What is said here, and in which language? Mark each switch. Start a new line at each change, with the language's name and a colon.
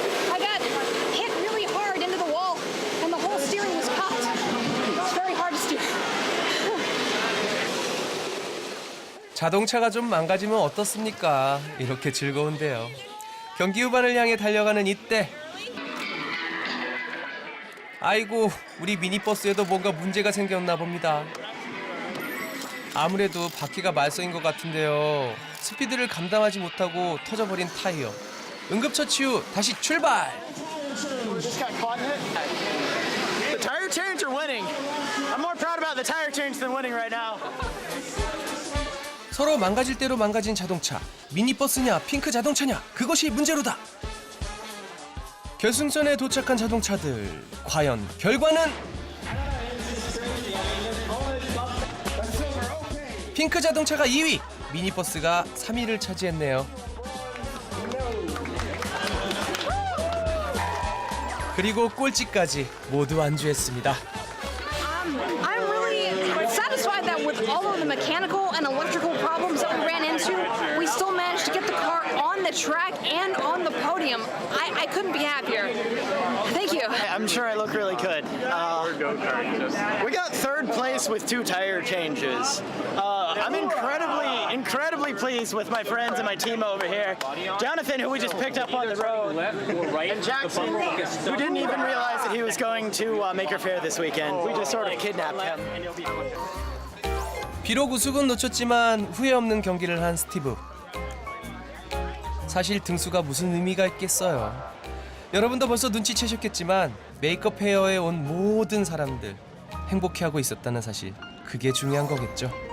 English: I got hit really hard into the wall, and the whole steering was popped. It's very hard to steer.
Korean: 자동차가 좀 망가지면 어떻습니까? 이렇게 즐거운데요. 경기 후반을 향해 달려가는 이때. 아이고, 우리 미니버스에도 뭔가 문제가 생겼나 봅니다. 아무래도 바퀴가 말썽인 것 같은데요. 스피드를 감당하지 못하고 터져버린 타이어. 응급처치 후 다시 출발!
English: Just got caught in it. The tire change or winning? I'm more proud about the tire change than winning right now.
Korean: 서로 망가질 대로 망가진 자동차. 미니버스냐 핑크 자동차냐, 그것이 문제로다. 결승선에 도착한 자동차들. 과연 결과는? 핑크 자동차가 2위, 미니버스가 3위를 차지했네요. 그리고 꼴찌까지 모두 안주했습니다.
English: I'm really satisfied that with all of the mechanical and electrical problems that we ran into, we still managed to get the car on the track and on the podium. I couldn't be happier. Thank you. I'm sure I look really good. We got third place with 2 tire changes. I'm incredibly pleased with my friends and my team over here. Jonathan, who we just picked up on the road, and Jackson, who didn't even realize that he was going to Maker Faire this weekend. We just sort of kidnapped him.
Korean: 비록 우승은 놓쳤지만 후회 없는 경기를 한 스티브. 사실 등수가 무슨 의미가 있겠어요. 여러분도 벌써 눈치채셨겠지만 메이크업 페어에 온 모든 사람들 행복해하고 있었다는 사실, 그게 중요한 거겠죠.